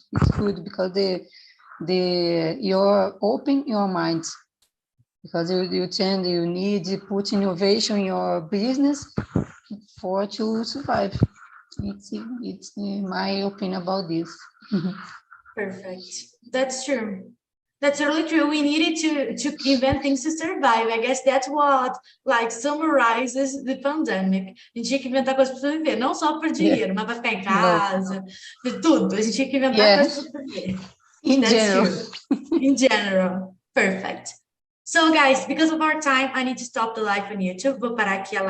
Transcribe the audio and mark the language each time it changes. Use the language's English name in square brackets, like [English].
[English] It's good because you're open your mind, because you need to put innovation in your business for to survive. It's my opinion about this. Perfect. That's true. That's really true. We needed to invent things to survive. I guess that's what like summarizes the pandemic. [Portuguese] A gente tinha que inventar coisas para viver, não só por dinheiro, mas para ficar em casa, de tudo. A gente tinha que inventar coisas para viver. [English] In general. True. In general. Perfect. So guys, because of our time, I need to stop the live on YouTube. [Portuguese] Vou parar aqui a live.